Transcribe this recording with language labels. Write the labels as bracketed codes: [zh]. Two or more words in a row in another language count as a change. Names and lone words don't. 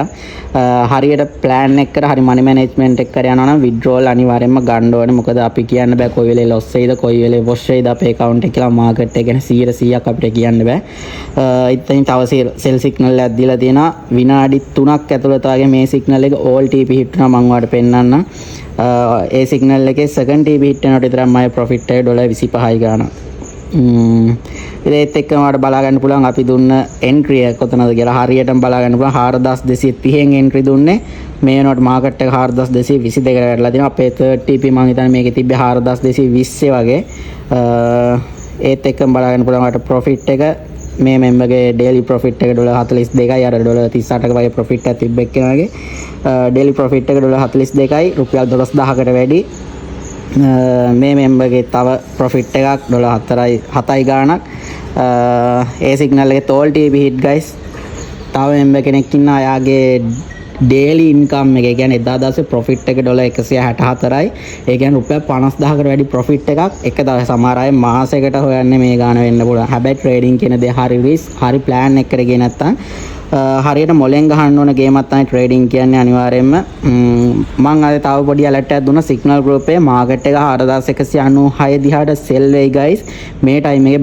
[si] හරියට plan එක කර හරි [en] money management [si] එක කර යනවා නම් withdrawal අනිවාර්යයෙන්ම ගන්න ඕනේ. මොකද අපි කියන්න බෑ කොයි වෙලේ loss වෙයිද කොයි වෙලේ wash වෙයිද අපේ account එක කියලා market එක ගැන 100%ක් අපිට කියන්න බෑ. ඉතින් තව [en] sell signal [si] එකක් දීලා තියෙනවා. විනාඩි 3ක් ඇතුළත වගේ මේ signal එක [en] all TP hit [si] වෙනවා මම ඔයාලට පෙන්නන්නම්. ඒ signal එකේ [en] second TP hit [si] වෙනකොට විතරක් මගේ profit එක $25යි ගන්න. ඒත් එක්කම වඩ බලා ගන්න පුළුවන් අපි දුන්න entry එක කොතනද කියලා හරියටම බලා ගන්න පුළුවන් 4230න් entry දුන්නේ මේ වෙනකොට market එක 4222කට වැටලා තියෙනවා අපේ [en] third TP [si] මම හිතන්නේ මේකේ තිබ්බේ 4220 වගේ ඒත් එක්කම බලා ගන්න පුළුවන් අපට profit එක මේ memberගේ [en] daily profit [si] එක $42යි අර $38ක වගේ profit එකක් තිබ්බ එක්කෙනාගේ [en] daily profit [si] එක $42යි රුපියල් 12000කට වැඩි මේ මෙම්බර්ගේ තව ප්‍රොෆිට් එකක් $7යි ගාණක් ඒ සිග්නල් එකේ [en] all TP hit guys [si] තව මෙම්බර් කෙනෙක් ඉන්නවා එයාගේ [en] daily income [si] එක කියන්නේ එදා දවසේ profit එක $164යි ඒ කියන්නේ රුපියල් 50000කට වැඩි profit එකක් එක දවසේ සමහර අය මාසයකට හොයන්නේ මේ ගාණ වෙන්න පුළුවන් හැබැයි trading කියන දේ හරි risk හරි plan එකකට ගියේ නැත්තම් හරියට මොලෙන් ගහන්න ඕන ගේමක් තමයි trading කියන්නේ අනිවාර්යයෙන්ම මම අද තව පොඩි alert එකක් දුන්නා [en] signal group [si] එකේ market එක 4196 දිහාට sell වෙයි guys මේ time එකේ